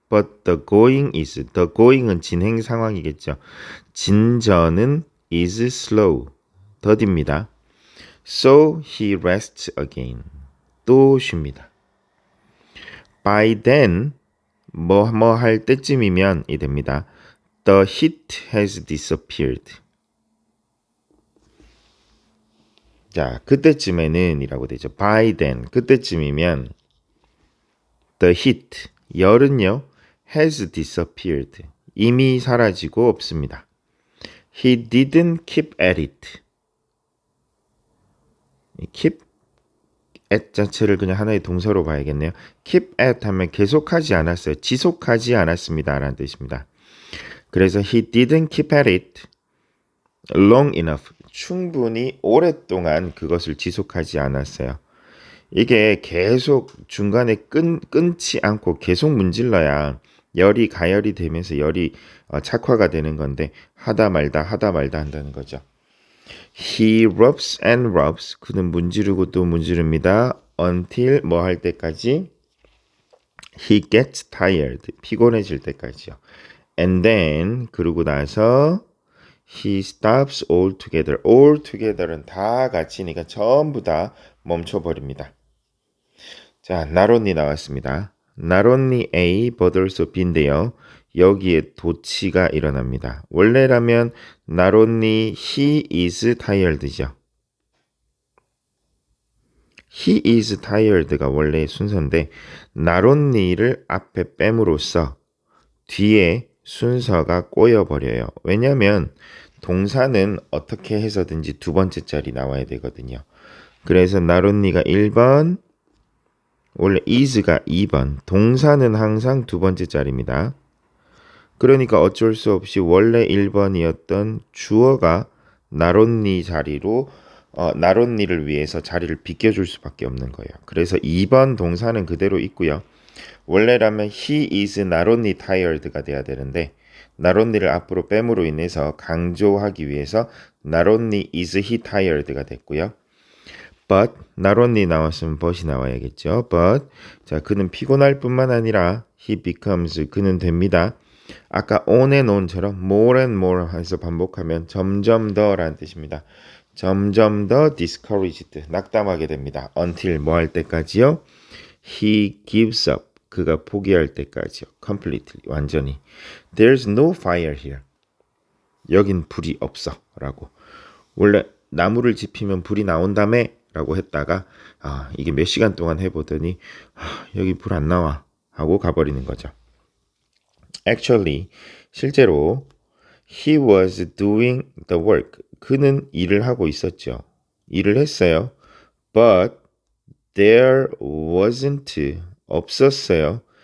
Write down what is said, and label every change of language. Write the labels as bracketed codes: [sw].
[en] But the going은 진행 상황이겠죠. [ko] 진전은 [en] is slow, [ko] 더딥니다. [en] So he rests again. [ko] 또 쉽니다. [en] By then, [ko] 뭐 할 때쯤이면 이 됩니다. [en] The heat has disappeared. [ko] 자, 그때쯤에는 이라고 되죠. [en] By then, [ko] 그때쯤이면 [en] the heat, [ko] 열은요, [en] has disappeared. [ko] 이미 사라지고 없습니다. [en] He didn't keep at it. [ko] keep at 자체를 그냥 하나의 동사로 봐야겠네요. keep at 하면 계속하지 않았어요. 지속하지 않았습니다. 라는 뜻입니다. 그래서 [en] he didn't keep at it long enough. [ko] 충분히 오랫동안 그것을 지속하지 않았어요. 이게 계속 중간에 끊지 않고 계속 문질러야 열이 가열이 되면서 열이 착화가 되는 건데 하다 말다 한다는 거죠. [en] He rubs and rubs. [ko] 그는 문지르고 또 문지릅니다. Until 뭐 할 때까지? [en] He gets tired. [ko] 피곤해질 때까지요. [en] And then [ko] 그러고 나서 [en] he stops altogether. [ko] altogether는 다 같이니까 전부 다 멈춰버립니다. 자, not only 나왔습니다. [en] Not only A but also B인데요. [ko] 여기에 도치가 일어납니다. 원래라면 [en] not only he is tired죠. [ko] he is tired가 원래 순서인데 not only를 앞에 뺨으로써 뒤에 순서가 꼬여버려요. 왜냐하면 동사는 어떻게 해서든지 두 번째 자리 나와야 되거든요. 그래서 not only가 1번, 원래 is가 2번, 동사는 항상 두 번째 자리입니다. 그러니까 어쩔 수 없이 원래 1번이었던 주어가 not only 자리로 not only를 위해서 자리를 비껴줄 수밖에 없는 거예요. 그래서 2번 동사는 그대로 있고요. 원래라면 [en] he is not only tired [ko] 가 돼야 되는데 not only를 앞으로 뺨으로 인해서 강조하기 위해서 [en] not only is he tired [ko] 가 됐고요. [en] But not only 나왔으면 but이 나와야겠죠. [ko] But 자 그는 피곤할 뿐만 아니라 [en] he becomes [ko] 그는 됩니다. 아까 on and on처럼 more and more 해서 반복하면 점점 더라는 뜻입니다. 점점 더 discouraged 낙담하게 됩니다. until 뭐 할 때까지요? [en] He gives up [ko] 그가 포기할 때까지요. [en] completely [ko] 완전히. [en] There's no fire here. [ko] 여긴 불이 없어 라고. 원래 나무를 지피면 불이 나온다며 라고 했다가 이게 몇 시간 동안 해보더니 여기 불 안 나와 하고 가버리는 거죠. [en] Actually [ko] 실제로 [en] he was doing the work. [ko] 그는 일을 하고 있었죠. 일을 했어요. [en] But there wasn't [ko] 없었어요.